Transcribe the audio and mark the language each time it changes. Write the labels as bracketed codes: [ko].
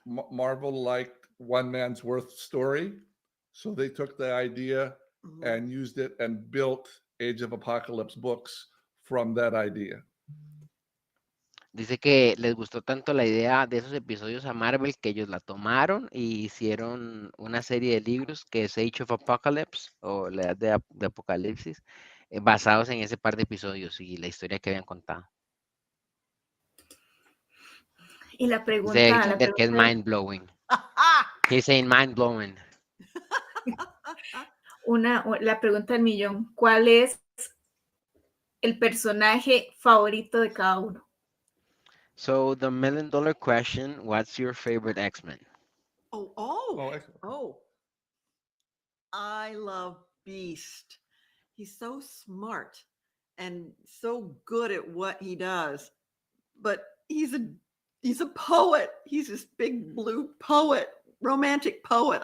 [en] Marvel liked One Man's Worth story. So they took the idea and used it and built Age of Apocalypse books from that idea. [es] Dice que les gustó tanto la idea de esos episodios a Marvel que ellos la tomaron y hicieron una serie de libros que es Age of Apocalypse o la edad de Apocalipsis, basados en ese par de episodios y la historia que habían contado. Y la pregunta, Dice Alexander que es [en] mind blowing. He's saying mind blowing. [es] La pregunta del millón, ¿cuál es el personaje favorito de cada uno? [en] So the $1 million question, what's your favorite X-Men? Excellent. I love Beast. He's so smart and so good at what he does. But he's a poet. He's this big blue poet, romantic poet.